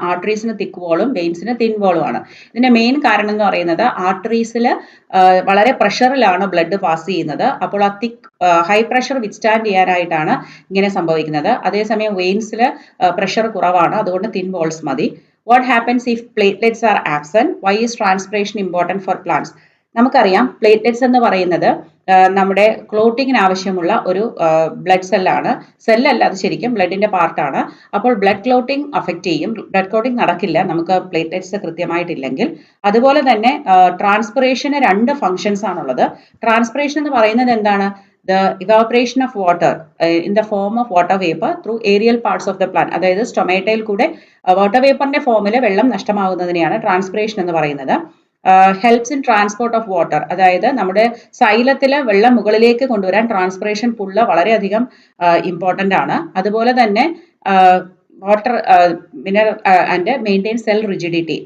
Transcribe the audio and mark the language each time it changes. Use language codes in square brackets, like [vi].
[ml] ആർട്ടറീസിന് തിക്ക് വാളും വെയിൻസിന് തിൻ വാളും ആണ്. ഇതിന്റെ മെയിൻ കാരണം എന്ന് പറയുന്നത് ആർട്ടറീസിൽ വളരെ പ്രഷറിലാണ് ബ്ലഡ് പാസ് ചെയ്യുന്നത്. അപ്പോൾ ആ തിക്ക് ഹൈ പ്രഷർ വിത്ത്സ്റ്റാൻഡ് ചെയ്യാനായിട്ടാണ് ഇങ്ങനെ സംഭവിക്കുന്നത്. അതേസമയം വെയിൻസിൽ പ്രഷർ കുറവാണ്, അതുകൊണ്ട് തിൻ വാൾസ് മതി. [en] What happens if platelets are absent? Why is transpiration important for plants? [ml] നമുക്കറിയാം പ്ലേറ്റ്ലെറ്റ്സ് എന്ന് പറയുന്നത് നമ്മുടെ ക്ലോട്ടിങ്ങിന് ആവശ്യമുള്ള ഒരു ബ്ലഡ് സെല്ലാണ്. സെല്ലല്ല, അത് ശരിക്കും ബ്ലഡിന്റെ പാർട്ടാണ്. അപ്പോൾ ബ്ലഡ് ക്ലോട്ടിങ് അഫക്റ്റ് ചെയ്യും. ബ്ലഡ് ക്ലോട്ടിങ് നടക്കില്ല നമുക്ക് പ്ലേറ്റ്ലെറ്റ്സ് കൃത്യമായിട്ടില്ലെങ്കിൽ. അതുപോലെ തന്നെ ട്രാൻസ്പിറേഷന് 2 ഫങ്ഷൻസ് ആണുള്ളത്. ട്രാൻസ്പിറേഷൻ എന്ന് പറയുന്നത് എന്താണ്? [en] The evaporation of water in the form of water vapor through aerial parts of the plant. [ml] അതായത് സ്റ്റൊമേറ്റയിൽ കൂടെ വാട്ടർ വേപ്പറിന്റെ ഫോമിൽ വെള്ളം നഷ്ടമാകുന്നതിനെയാണ് ട്രാൻസ്പിറേഷൻ എന്ന് പറയുന്നത്. [en] helps in transport of water, [ml] അതായത് നമ്മുടെ സൈലത്തിൽ വെള്ളം മുകളിലേക്ക് കൊണ്ടുവരാൻ ട്രാൻസ്പിറേഷൻ പുള്ള വളരെയധികം ഇമ്പോർട്ടൻ്റ് ആണ്. അതുപോലെ തന്നെ [en] Water mineral and maintain cell rigidity.